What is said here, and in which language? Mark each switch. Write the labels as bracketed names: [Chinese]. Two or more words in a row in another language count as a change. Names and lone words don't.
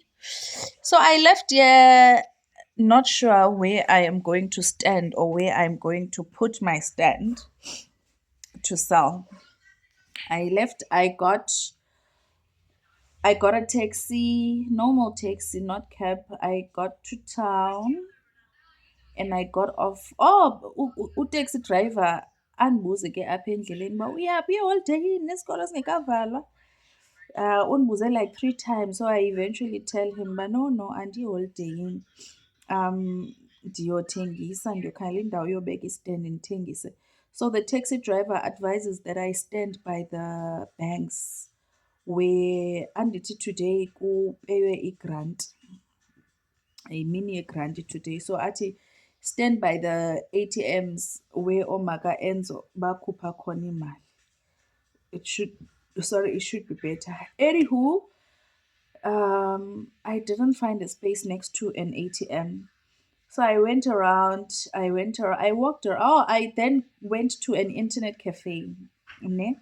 [English] So I left here not sure where I am going to stand or where I'm going to put my stand to sell. I got a taxi, normal taxi, not cab. I got to town and I got off. Oh, taxi driver [Xhosa] andibuze ke apha endleleni uba uyaphi eholideyini nesikolo singekavalwa. [English] Undibuze like 3 times. So I eventually tell him, but no, [Xhosa] andiholideyini. Ndiyokhangela indawo yobeka istand ndithengise. [English] So the taxi driver advises that I stand by the banks where andithi today [Xhosa] kupeywe i-grant, yimini ye-grant [English] today. So athi stand by the ATMs where [Xhosa] omaka Enzo bakhupha khona imali. [English] It should be better. Anywho, I didn't find a space next to an ATM. So I went around, I walked around. Oh, I then went to an internet cafe. Ne?